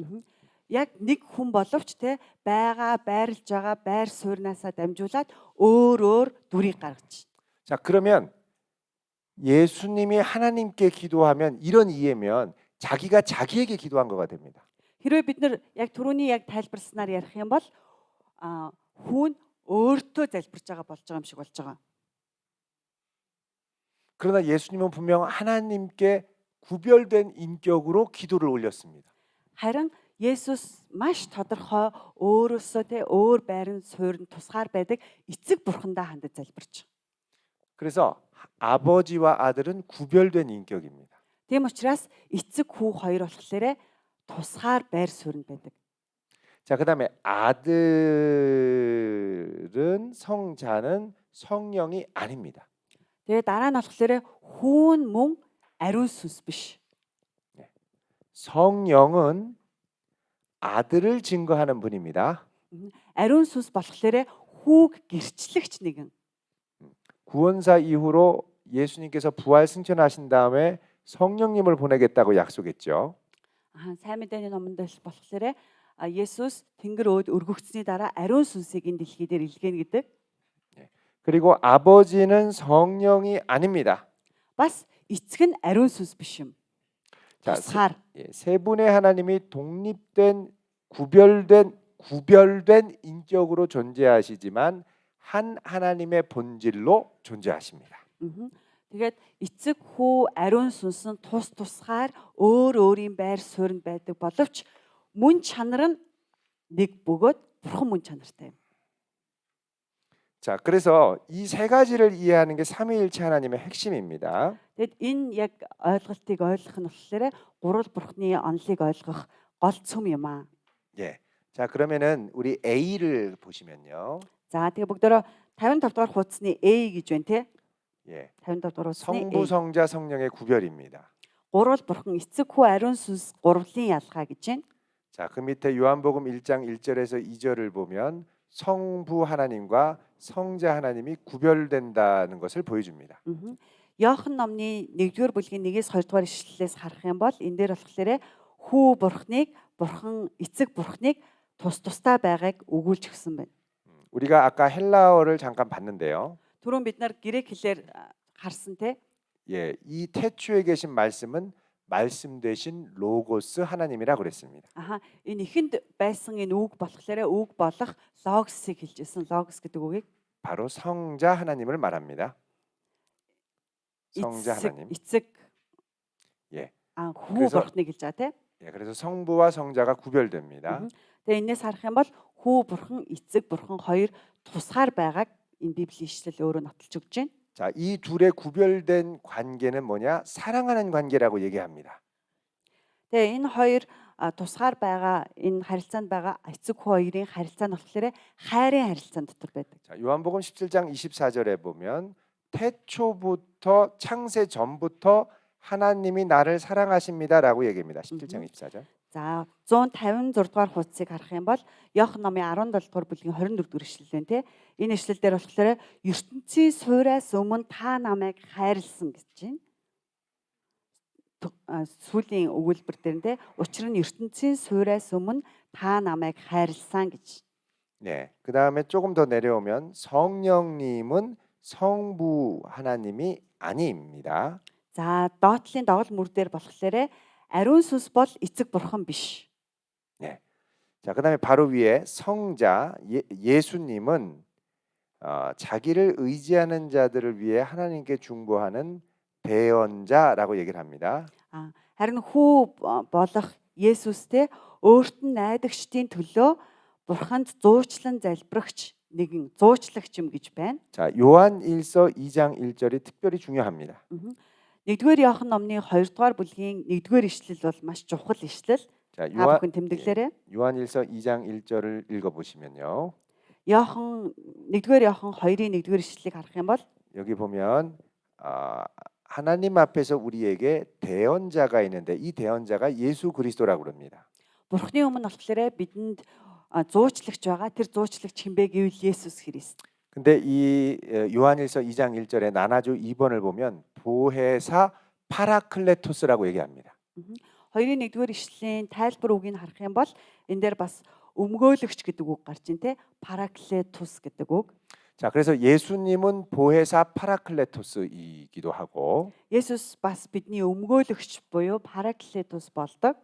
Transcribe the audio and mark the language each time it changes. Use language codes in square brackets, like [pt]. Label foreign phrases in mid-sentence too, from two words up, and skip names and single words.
[mn] Яг нэг хүн боловч те байгаа байрлаж байгаа байр суурьнаасаа дамжуулаад өөр дүрийг гаргаж. [ko] 자, 그러면 예수님이 하나님께 기도하면 이런 이해면 자기가 자기에게 기도한 거가 됩니다. [mn] Хэрвээ бид нар яг түрүүний яг тайлбарснаар ярих юм бол хүн өөртөө залбирч байгаа болж байгаа юм шиг болж байгаа. [ko] 그러나 예수님은 분명 하나님께 구별된 인격으로 기도를 올렸습니다. [mn] Харин Есүс маш тодорхой өөрөөсөө те өөр байрын суурь нь тусгаар байдаг эцэг Бурхандаа хандаж залбирч. [ko] 그래서 아버지와 아들은 구별된 인격입니다. [mn] Тийм учраас эцэг хүү хоёр болохоор тусгаар байр суурь нь байдаг. [ko] 자, 그다음에 아들은 성자는 성령이 아닙니다. [mn] Тэгээ дараа нь болохоор хүүн мөн ариун сүнс биш. [ko] 성령은 아들을 증거하는 분입니다. [mn] Ариун сүнс болохоор хүүг гэрчлэгч нэгэн. [ko] 구원사 이후로 예수님께서 부활 승천하신 다음에 성령님을 보내겠다고 약속했죠. [mn] Сайн мэдээний номонд болохоор Есүс Тэнгэр өөд өргөгдсөний дараа ариун сүнсийг энэ дэлхий дээр илгээнэ гэдэг. [ko] 그리고 아버지는 성령이 아닙니다. [mn] Бас эцэг нь 아리ун сүнс биш юм. [ko] 자, [mn] тусгаар. [ko] 세 분의 하나님이 독립된 구별된 인격으로 존재하시지만 한 하나님의 본질로 존재하십니다. [mn] Тэгээд эцэг хүү ариун сүнс нь тусгаар өөрийн байр суурьнд байдаг боловч мөн чанар нь нэг бөгөөд бурхан мөн чанартай юм. [ko] 자, 그래서 이 세 가지를 이해하는 게 삼위일체 하나님의 핵심입니다. [mn] Тэгэд энэ яг ойлголтыг ойлгох нь болохоор гурвал бурхны онолыг ойлгох гол цөм юм аа. [ko] 예. 자, 그러면은 우리 A를 보시면요. [mn] За тэгээ бүгдөө 55 дугаар хуудасны A гэж байна те. [ko] 예. [mn] 55 дугаар хуудасны [ko] 성부, A. 성자, 성령의 구별입니다. [mn] Гурвал бурхан эцэг хүү ариун сүнс гурвлын ялгаа гэж байна. [ko] 자, 그 밑에 요한복음 1장 1절에서 2절을 보면 성부 하나님과 성자 하나님이 구별된다는 것을 보여줍니다. [mn] Иохан номны 1-р бүлгийн 1-ээс 2-р ишлэлээс харах юм бол энэ дээр болохоор хүү бурхныг бурхан эцэг бурхныг тусдаа байгааг өгүүлж өгсөн байна. [ko] 우리가 아까 헬라어를 잠깐 봤는데요. [mn] Түрүүн бид нар грек хэлээр харсан те. [ko] 예, 이 태초에 계신 말씀은 말씀 되신 로고스 하나님이라 그랬습니다. [mn] Аха энэ ихэнд байсан энэ үг болохоор үг болох логосыг хэлж ирсэн. Логос гэдэг үгийг [ko] 바로 성자 하나님을 말합니다. 성자 하나님. [mn] эцэг [ko] 예. [mn] хүү [ko] 그래서- [mn] бурхныг хэлж байгаа тийм. [ko] 예, 그래서 성부와 성자가 구별됩니다. [mn] Тэгээ энээс харах юм бол хүү бурхан, эцэг бурхан хоёр тусгаар байгааг энэ Библийн ишлэл өөрөө нотолж өгч байна. [ko] 자, 이 둘의 구별된 관계는 뭐냐? 사랑하는 관계라고 얘기합니다. [mn] Тэгээ энэ хоёр тусгаар байгаа энэ харилцаанд байгаа эцэг хүү хоёрын харилцаа нь болохоор хайрын харилцаан дотор байдаг. [ko] 자, 요한복음 17장 24절에 보면 태초부터 창세 전부터 하나님이 나를 사랑하십니다라고 얘기합니다. 17장 24절. [mn] За 156 дугаар хуудсыг харах юм бол Иохан номын 17 дугаар бүлгийн 24 дугаар ишлэл байна те. Энэ ишлэл дээр болохоор ертөнцийн суураас өмнө та намайг хайрлсан гэж байна. Сүүлийн өгүүлбэр дээр нь те. Учир нь ертөнцийн суураас өмнө та намайг хайрлсан гэж. [ko] 네. 그다음에 조금 더 내려오면 성령님은 성부 하나님이 아닙니다. [mn] За доотлын догол мөр дээр болохоор ариун сүнс бол эцэг бурхан биш. [ko] 네. 자, 그다음에 바로 위에 성자 예수님은 자기를 의지하는 자들을 위해 하나님께 중보하는 대언자라고 얘기를 합니다. [mn] Харин хүү болох Есүстэй өөрт нь найдагчдын төлөө бурханд зуучлан залбирагч нэгэн зуучлагч юм гэж байна. [ko] 자, 요한 1서 2장 1절이 특별히 중요합니다. [mn] Нэгдүгээр Иохан номны 2 дугаар бүлгийн 1-р ишлэл бол маш чухал ишлэл. [ko] 자, [mn] Та бүхэн тэмдэглээрэй. [ko] 요한 1서 2장 1절을 읽어 보시면요. [mn] Иохан 1-р Иохан 2-ын 1-р ишлэлийг харах юм бол 여기 보면 하나님 앞에서 우리에게 대언자가 있는데 이 대언자가 예수 그리스도라고 그럽니다. Бурхны өмнө болохоор бидэнд зуучлагч байгаа. Тэр зуучлагч хинбэ гэвэл Есүс Христ. [ko] 근데 이 요한일서 2장 1절에 나나주 2번을 보면 보혜사 파라클레토스라고 얘기합니다. [mn] 2-ын 1-р ишлэлийн тайлбар үгийг харах юм бол энэ дээр бас өмгөөлөгч гэдэг үг гарч ин тэ параклетус гэдэг үг. [ko] 자, 그래서 예수님은 보혜사 파라클레토스이기도 하고 [mn] Есүс бас бидний өмгөөлөгч буюу параклетус болдог.